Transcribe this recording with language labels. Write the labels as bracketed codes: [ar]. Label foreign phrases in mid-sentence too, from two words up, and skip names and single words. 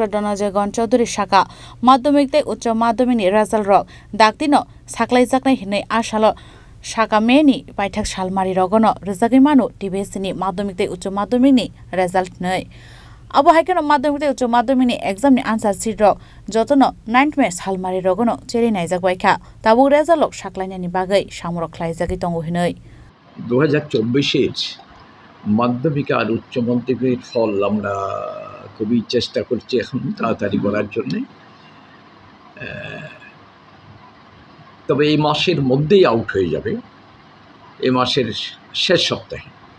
[trp] Dhananjay Gon Chaudhary saka Madhyamik tei Uccha Madhyamikni result rok dakdino saklaijak hinui ashalo Shaka meni paithak salmari rogono rijagui mano TBC ni Madhyamik tei Uccha Madhyamikni result nei Abo haikeno Madhyamik tei Uccha Madhyamikni exam ni [en] answer sheet [trp] rok jotono 9th May salmari rogono cheri naijak baikha tabu result rok saklainani bagai samrok khlaijagui tongo hinui [bn] 2024 মাধ্যমিক আর উচ্চ মাধ্যমিকের ফল আমরা খুবই চেষ্টা করছি এখন তাড়াতাড়ি করার জন্য তবে এই মাসের মধ্যেই আউট হয়ে যাবে এই মাসের শেষ সপ্তাহে